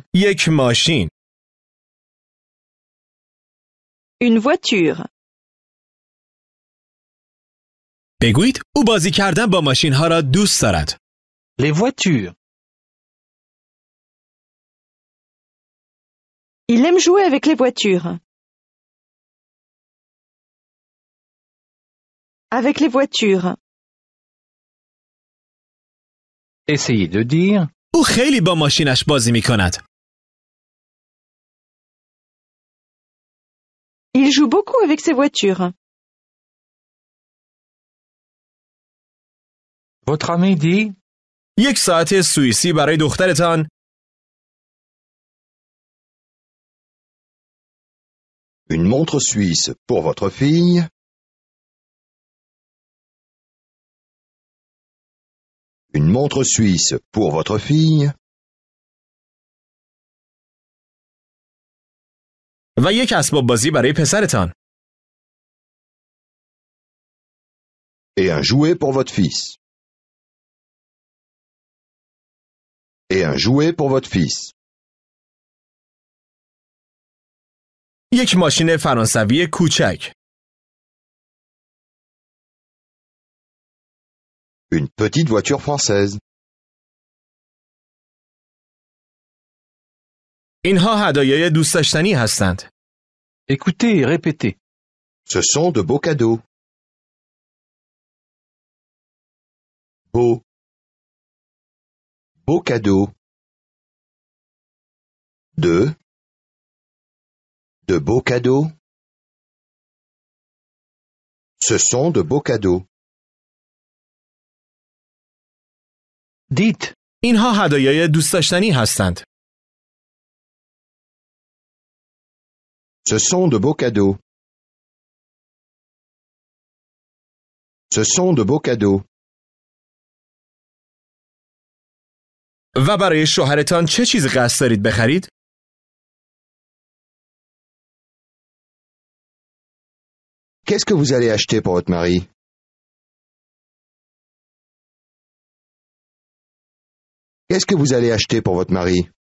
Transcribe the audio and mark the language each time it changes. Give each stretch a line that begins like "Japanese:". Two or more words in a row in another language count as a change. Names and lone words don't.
Persian: یک ماشین.
French: Une voiture.
Persian: بگویید او بازی کردن با ماشین ها را دوست دارد.
French: Les voitures. Il aime jouer avec les voitures. Avec les voitures. Essayez de dire.
Persian: او خیلی با ماشینش بازی می کند.
French: Il joue beaucoup avec ses voitures. Votre ami dit.
Persian: یک ساعت سوئیسی برای دخترتان
French: Une montre suisse pour votre fille. Une montre suisse pour votre fille.
Persian: و یک اسباب بازی برای پسرتان.
French: Et un jouet pour votre fils. Et un jouet pour votre fils.
Persian: یک ماشین فرانسوی کوچک.
French: Une petite voiture française.
Persian: اینها هدایای دوست داشتنی هستند.
French: Écoutez et répétez. Ce sont de beaux cadeaux. Beaux. Beaux cadeaux. De beaux cadeaux. Ce sont de beaux cadeaux. Dites.
Persian: اینها هدایای دوست داشتنی هستند.
French: Ce sont de beaux cadeaux. Ce sont de beaux cadeaux.
Persian: و برای شوهرتان چه چیزی قصد دارید بخرید؟
French: Qu'est-ce que vous allez acheter pour votre mari? Qu'est-ce que vous allez acheter pour votre mari?